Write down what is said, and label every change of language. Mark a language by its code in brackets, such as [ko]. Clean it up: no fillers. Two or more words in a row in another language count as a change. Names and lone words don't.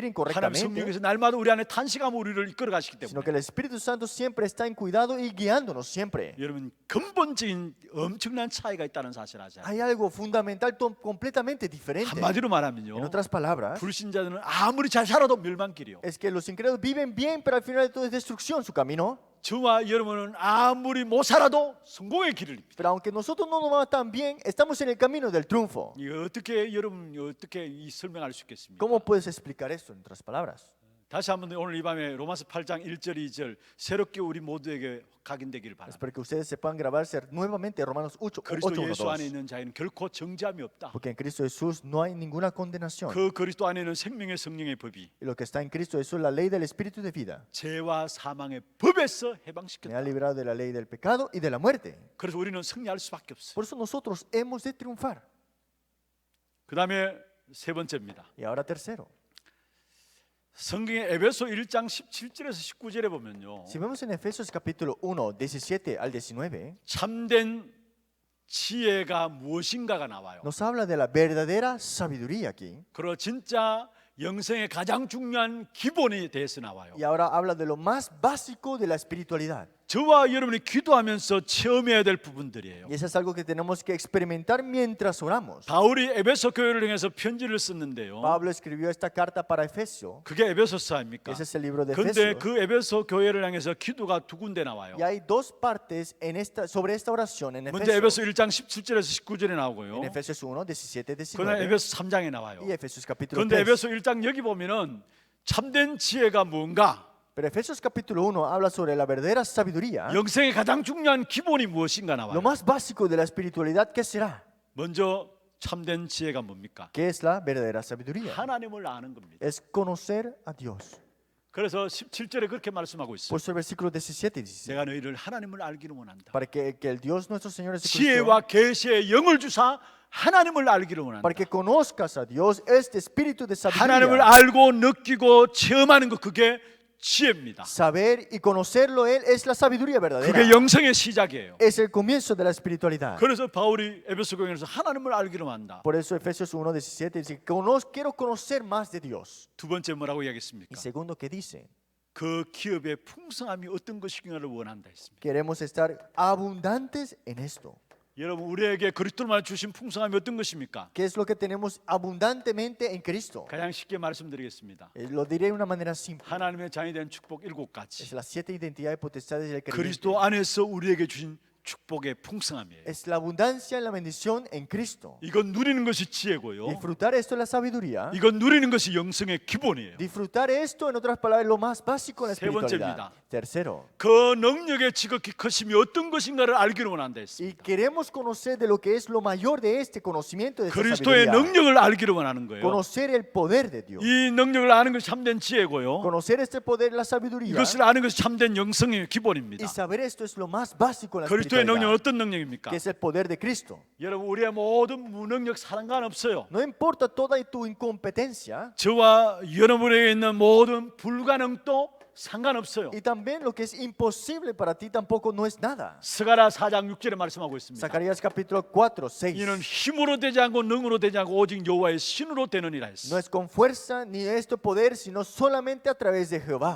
[ko] 하나님 [es] incorrectamente, [ko] 성령께서 날마다 우리 안에 탄식하며 우리를 이끌어 가시기 [es] sino [ko] 때문에 [es] que el Espíritu Santo siempre está en cuidado y guiándonos siempre. [ko] 여러분 근본적인 엄청난 차이가 있다는 사실 아세요? [es] Hay algo fundamental completamente diferente. [ko] 한마디로 [es] En [ko] 말하면요. [es] otras palabras, [ko] 불신자들은 아무리 잘 살아도 멸망길이요. [es] es que los incrédulos viven bien, pero al final de todo es destrucción su camino. [ko] 저와 여러분은 아무리 못 살아도 성공의 길입니다. [es] Pero aunque nosotros no nos va tan bien, estamos en el camino del triunfo. [ko] 이거 어떻게 여러분 어떻게 이 설명할 수 있겠습니까? [es] ¿Cómo puedes explicar esto en otras palabras? [ko] 다시 한번 오늘 이 밤에 로마서 8장 1절 2절 새롭게 우리 모두에게 각인되기를 바랍니다. [es] Espero que ustedes sepan grabarse nuevamente Romanos 8, [ko] 그리스도 [es] 8, 1, [ko] 예수 안에 [es] 2. [ko] 있는 자에는 결코 정죄함이 없다. [es] Porque en Cristo Jesús no hay ninguna condenación. [ko] 그 그리스도 안에 있는 생명의 성령의 법이 [es] Y lo que está en Cristo Jesús, la ley del Espíritu de vida, [ko] 죄와 사망의 법에서 [es] me ha [ko] 해방시켰다. [es] librado de la ley del pecado y de la muerte. [ko] 그래서 우리는 승리할 수밖에 없어요. [es] Por eso nosotros hemos de triunfar. [ko] 그다음에 세 번째입니다. [es] Y ahora tercero, [ko] 성경의 에베소 1장 17절에서 19절에 보면요. [es] si vemos en Efesios capítulo 1, 17 al 19, [ko] 참된 지혜가 무엇인가가 나와요. [es] nos habla de la verdadera sabiduría aquí. [ko] 그리고 진짜 영생의 가장 중요한 기본에 대해서 나와요. [es] Y ahora habla de lo más básico de la espiritualidad. [ko] 저와 여러분이 기도하면서 체험해야 될 부분들이에요. [es] Y eso es algo que tenemos que experimentar mientras oramos. [ko] 바울이 에베소 교회를 향해서 편지를 썼는데요. [es] Pablo escribió esta carta para Efesio. [ko] 그게 에베소서 아닙니까? [es] Ese es el libro de [ko] 그런데 [es] Efesios. [ko] 그 에베소 교회를 향해서 기도가 두 군데 나와요. [es] Y hay dos partes en sobre esta oración en [ko] 먼저 에베소 [es] Efesios. [ko] 1장 17절에서 19절에 나오고요. [es] En Efesios 1, 17, [ko] 그다음에 [es] 19. [ko] 에베소 3장에 나와요. [es] Y Efesios capítulo [ko] 그런데 [es] 3. [ko] 에베소 1장 여기 보면은 참된 지혜가 뭔가, [es] Pero Efesios capítulo 1 habla sobre la verdadera sabiduría. [ko] 영생의 가장 중요한 기본이 무엇인가 [es] Lo [ko] 나와요. [es] más básico de la espiritualidad, ¿qué será? [ko] 먼저 참된 지혜가 뭡니까? [es] ¿Qué es la verdadera sabiduría? [ko] 하나님을 아는 겁니다. [es] Es conocer a Dios. [ko] 그래서 17절에 그렇게 말씀하고 있어요. [es] Por eso el versículo 17 dice, [ko] 내가 너희를 하나님을 알기를 원한다. [es] para que el Dios nuestro Señor Jesucristo, [ko] 지혜와 계시의 영을 주사 하나님을 알기를 원한다. [es] para que conozcas a Dios, este espíritu de [ko] 하나님을 [es] sabiduría. [ko] 알고 느끼고 체험하는 것, 그게 지혜입니다. [es] Saber y conocerlo Él es la sabiduría verdadera. [ko] 그게 영성의 시작이에요. [es] Es el comienzo de la espiritualidad. [ko] 그래서 바울이 에베소 교회에서 하나님을 알기를 원한다. [es] Por eso Efesios 1:17 dice, quiero conocer más de Dios. [ko] 두 번째 뭐라고 [es] Y [ko] 이야기했습니까? [es] segundo, ¿qué dice? [ko] 그 기업의 풍성함이 어떤 것이냐를 원한다 했습니다. [es] Queremos estar abundantes en esto. [ko] 여러분 우리에게 그리스도만 주신 풍성함이 어떤 것입니까? [es] ¿Qué es lo que tenemos abundantemente en Cristo? [ko] 가장 쉽게 말씀드리겠습니다. [es] Lo diré de una manera simple. [ko] 하나님의 자녀에 대한 축복 7가지. [es] Es las 7 identidades potestades del creyente. [ko] 그리스도 안에서 우리에게 주신 축복의 풍성함이에요. [es] Es la abundancia en la bendición en Cristo. [ko] 이건 누리는 것이 지혜고요. [es] Disfrutar esto es la sabiduría. [ko] 이건 누리는 것이 영성의 기본이에요. [es] Disfrutar esto, en otras palabras, es lo más básico en la [ko] 세 [es] espiritualidad. [ko] 번째입니다. [es] Tercero, [ko] 그 능력의 지극히 크심이 어떤 것인가를 알기를 원한다 [es] y [ko] 했습니다. [es] queremos conocer de lo que es lo mayor de este conocimiento de esta [ko] 그리스도의 [es] sabiduría. [ko] 능력을 알기를 원하는 거예요. [es] Conocer el poder de Dios. [ko] 이 능력을 아는 것이 참된 지혜고요. [es] Conocer este poder, la sabiduría. [ko] 이것을 아는 것이 참된 영성의 기본입니다. [es] Y saber esto es lo más básico en la [ko] 그리스도의 능력은 [es] espiritualidad. [ko] 어떤 능력입니까? [es] Que es el poder de Cristo. [ko] 여러분 우리의 모든 무능력 상관없어요. [es] No importa toda tu incompetencia. [ko] 저와 여러분에게 있는 모든 불가능도 상관없어요. [es] Y también lo que es imposible para ti tampoco no es nada. [ko] 스가랴 4장 6절에 말씀하고 있습니다. [es] Zacarías capítulo 4, 6. [ko] 이는 힘으로 되지 않고 능으로 되지 않고 오직 여호와의 신으로 되느니라 했어. [es] No es con fuerza ni esto poder, sino solamente a través de Jehová.